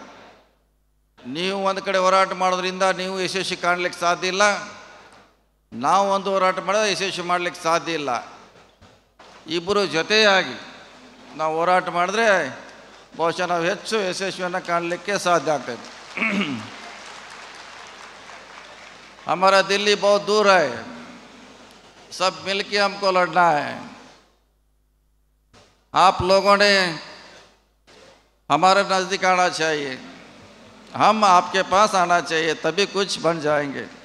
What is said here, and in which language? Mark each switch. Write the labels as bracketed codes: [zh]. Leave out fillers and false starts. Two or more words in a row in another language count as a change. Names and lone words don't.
[kn] ನೀವು ಒಂದು ಕಡೆ ಹೋರಾಟ ಮಾಡೋದ್ರಿಂದ ನೀವು ಯಶಸ್ವಿ ಕಾಣಲಿಕ್ಕೆ ಸಾಧ್ಯ ಇಲ್ಲ, ನಾವು ಒಂದು ಹೋರಾಟ ಮಾಡಿದ್ರೆ ಯಶಸ್ವಿ ಮಾಡಲಿಕ್ಕೆ ಸಾಧ್ಯ ಇಲ್ಲ. ಇಬ್ಬರು ಜೊತೆಯಾಗಿ ನಾವು ಹೋರಾಟ ಮಾಡಿದ್ರೆ ಬಹುಶಃ ನಾವು ಹೆಚ್ಚು ಯಶಸ್ವಿಯನ್ನು ಕಾಣಲಿಕ್ಕೆ ಸಾಧ್ಯ ಆಗ್ತದೆ. [hi] हमारा दिल्ली बहुत दूर है, सब मिलके हमको लड़ना है. आप लोगों ने हमारे नज़दीक आना चाहिए, हम आपके पास आना चाहिए, तभी कुछ बन जाएंगे.